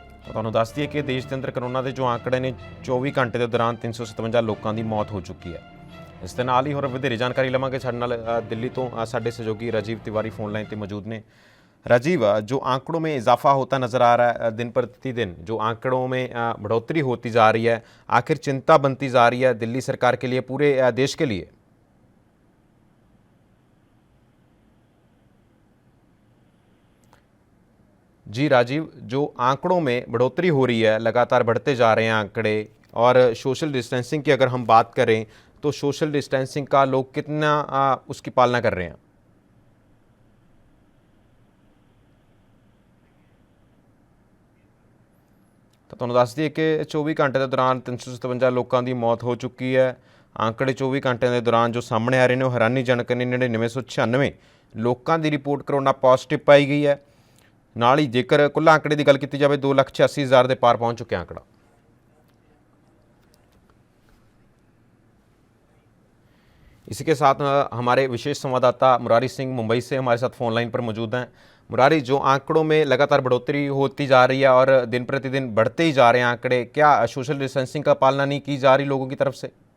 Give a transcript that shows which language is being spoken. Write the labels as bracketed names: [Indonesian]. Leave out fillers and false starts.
[Punjabi] ਤੁਹਾਨੂੰ ਦੱਸ ਦਈਏ ਕਿ ਦੇਸ਼ ਦੇ ਅੰਦਰ ਕਰੋਨਾ ਦੇ ਜੋ ਆંકੜੇ ਨੇ 24 ਘੰਟੇ ਦੇ ਦੌਰਾਨ 357 ਲੋਕਾਂ ਦੀ ਮੌਤ ਹੋ ਚੁੱਕੀ ਹੈ। ਇਸ ਦੇ ਨਾਲ ਹੀ ਹੋਰ ਵਧੇਰੇ ਜਾਣਕਾਰੀ ਲਵਾਂਗੇ। ਸਾਡੇ ਨਾਲ ਦਿੱਲੀ ਤੋਂ ਸਾਡੇ ਸਹਿਯੋਗੀ ਰਾजीव तिवारी [Hindi] फोन लाइन पर [Punjabi] मौजूद ने। [Hindi] राजीव, जो आंकड़ों में इजाफा होता नज़र आ रहा है दिन प्रतिदिन, जो आंकड़ों में बढ़ोतरी होती जा रही है, आखिर चिंता बनती जा रही है दिल्ली सरकार के लिए, पूरे देश के लिए? जी राजीव, जो आंकड़ों में बढ़ोतरी हो रही है, लगातार बढ़ते जा रहे हैं आंकड़े, और सोशल डिस्टेंसिंग की अगर हम बात करें तो सोशल डिस्टेंसिंग का लोग कितना उसकी पालना कर रहे हैं? [Punjabi] तो ਤੁਹਾਨੂੰ ਦੱਸ ਦਈਏ ਕਿ 24 ਘੰਟੇ ਦੇ ਦੌਰਾਨ 357 ਲੋਕਾਂ ਦੀ ਮੌਤ ਹੋ ਚੁੱਕੀ ਹੈ। ਆંકੜੇ 24 ਘੰਟਿਆਂ ਦੇ ਦੌਰਾਨ ਜੋ ਸਾਹਮਣੇ ਆ ਰਹੇ ਨੇ ਉਹ ਹੈਰਾਨੀਜਨਕ ਨੇ। 9996 ਲੋਕਾਂ ਦੀ ਰਿਪੋਰਟ ਕਰੋਨਾ ਪੋਜ਼ਿਟਿਵ ਪਾਈ ਗਈ ਹੈ। ਨਾਲ ਹੀ ਜੇਕਰ ਕੁੱਲ ਆंकੜੇ ਦੀ ਗੱਲ ਕੀਤੀ ਜਾਵੇ 2,86,000 ਦੇ ਪਾਰ ਪਹੁੰਚ ਚੁੱਕਿਆ ਆंकड़ा। [Hindi] इसी के साथ हमारे विशेष संवाददाता मुरारी सिंह मुंबई से हमारे साथ फोन लाइन पर मौजूद हैं। मुरारी, जो आंकड़ों में लगातार बढ़ोतरी होती जा रही है और दिन प्रतिदिन बढ़ते ही जा रहे हैं आंकड़े, क्या सोशल डिस्टेंसिंग का पालना नहीं की जा रही लोगों की तरफ से?